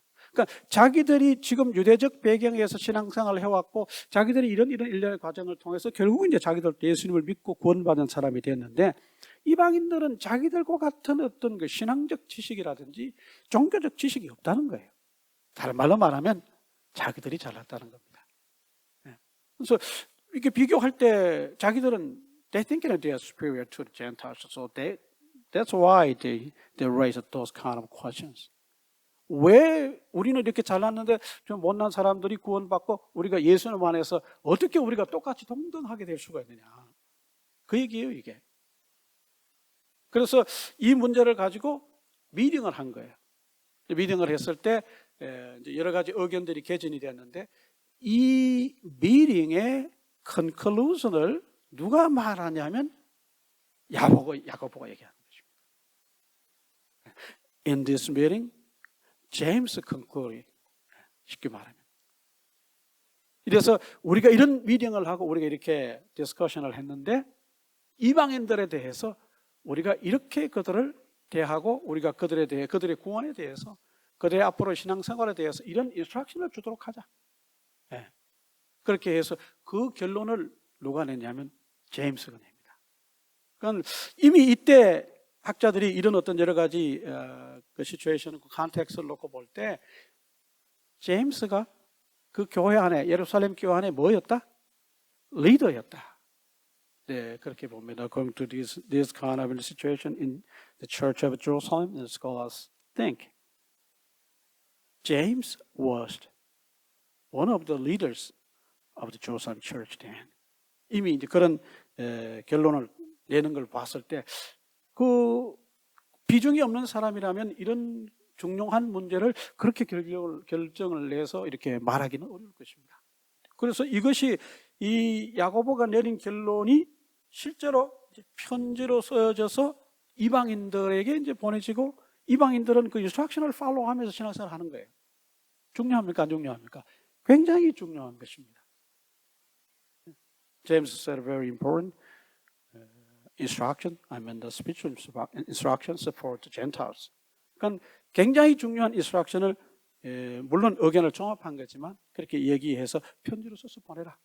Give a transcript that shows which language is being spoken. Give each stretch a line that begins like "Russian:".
Korean: 그러니까 자기들이 지금 유대적 배경에서 신앙생활을 해왔고 자기들이 이런 일련의 과정을 통해서 결국은 이제 자기들도 예수님을 믿고 구원받은 사람이 됐는데 이방인들은 자기들과 같은 어떤 그 신앙적 지식이라든지 종교적 지식이 없다는 거예요. 다른 말로 말하면 자기들이 잘났다는 겁니다. 그래서 이렇게 비교할 때 자기들은
English: they think they are superior to the Gentiles, so that's why they raise those kind of questions.
Korean: 왜 우리는 이렇게 잘났는데 좀 못난 사람들이 구원받고 우리가 예수님 안에서 어떻게 우리가 똑같이 동등하게 될 수가 있느냐? 그 얘기예요, 이게. 그래서 이 문제를 가지고 미팅을 한 거예요. 미팅을 했을 때 이제 여러 가지 의견들이 개진이 됐는데 이 미팅의 컨클루전을 누가 말하냐면 야고보가 얘기하는 것입니다.
English: In this meeting, James concluded.
Korean: 쉽게 말하면. 이래서 우리가 이런 미팅을 하고 우리가 이렇게 디스커션을 했는데 이방인들에 대해서 우리가 이렇게 그들을 대하고 우리가 그들에 대해 그들의 구원에 대해서 그들의 앞으로 신앙생활에 대해서 이런 인스트럭션을 주도록 하자. 그렇게 해서 그 결론을 누가 냈냐면 제임스가 냅니다. 그러니까 이미 이때 학자들이 이런 어떤 여러 가지 그 시츄에이션, 그 컨텍스트를 놓고 볼 때 제임스가 그 교회 안에 예루살렘 교회 안에 뭐였다? 리더였다. 네, 그렇게 봅니다.
English: According to this kind of situation in the Church of Jerusalem, the scholars think James was one of the leaders of the Jerusalem church then.
Korean: 이미 이제 그런 결론을 내는 걸 봤을 때 그 비중이 없는 사람이라면 이런 중요한 문제를 그렇게 결정을 내서 이렇게 말하기는 어려울 것입니다. 그래서 이것이 이 야고보가 내린 결론이 실제로 편지로 쓰여져서 이방인들에게 이제 보내지고 이방인들은 그 인스트럭션을 팔로우하면서 신앙생활을 하는 거예요. 중요합니까? 안 중요합니까? 굉장히 중요한 것입니다.
English: James said very important instruction. I mean the spiritual instructions for the Gentiles.
Korean: 그러니까 굉장히 중요한 인스트럭션을 물론 의견을 종합한 거지만 그렇게 얘기해서 편지로 써서 보내라.